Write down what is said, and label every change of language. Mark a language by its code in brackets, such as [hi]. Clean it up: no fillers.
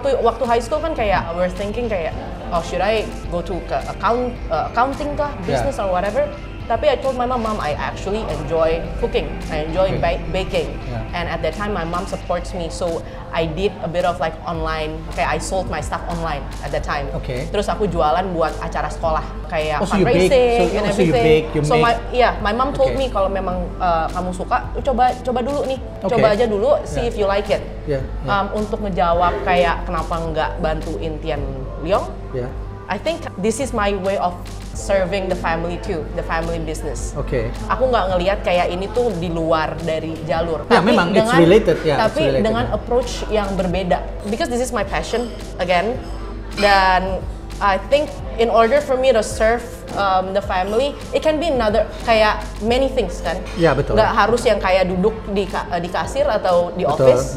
[id] Waktu [en] high school kan kayak we're thinking kayak, should I go to accounting kah, business or whatever? [id] Tapi [en] I told my mom, I actually enjoy cooking. I enjoy baking. And at that time, my mom supports me. So I did a bit of like online. Kayak I sold my stuff online at that time. [id] Terus aku jualan buat acara sekolah. [en] Kayak fundraising and everything. So my mom told me [id] kalau memang kamu suka, coba dulu nih. Coba aja dulu, [en] see if you like it. [id] Untuk ngejawab kayak kenapa nggak bantuin Tian Leong. [en] I think this is my way of serving the family too, the family business. [id] Aku nggak ngelihat kayak ini tuh di luar dari jalur. Tapi memang [en] it's related, [id] tapi dengan approach yang berbeda. [en] Because this is my passion again, [id] dan [en] I think in order for me to serve the family, it can be another kayak many things kan. [id] Betul. Nggak harus yang kayak duduk di kasir atau di office.